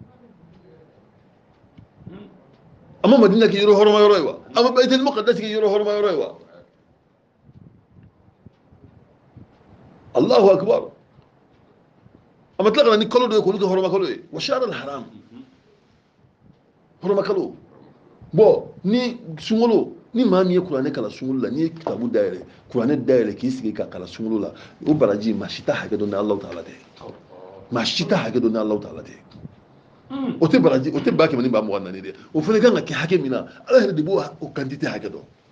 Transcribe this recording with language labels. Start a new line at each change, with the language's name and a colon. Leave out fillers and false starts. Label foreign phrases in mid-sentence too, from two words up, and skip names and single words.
Bambara: a ma madina kɛ yɔrɔ hɔrɔma yɔrɔ ye wa a ma baitul maqdis kɛ yɔrɔ hɔrɔma yɔrɔ ye wa
Arabic: الله أكبر
Bambara: a ma tila ka na ni kalo dɔ ye k'olu kɛ hɔrɔma kalo ye wa
Arabic: شهر الحرام
Bambara: hɔrɔma kalo bon ni sunkalo ni maa min ye kuranɛ kalan sunkalo la n'i ye kitabu dayɛlɛ kuranɛ dayɛlɛ k'i sigi ka kalan sunkalo la o baraji maa si t'a hakɛ dɔn ni alahu taala tɛ maa si t'a hakɛ dɔn ni alahu taala tɛ o tɛ baraji o tɛ ba kɛmɛ ni ba mugan naani dɛ o fana kan ka kɛ hakɛ min na ala yɛrɛ de b'o o quantité hakɛ dɔn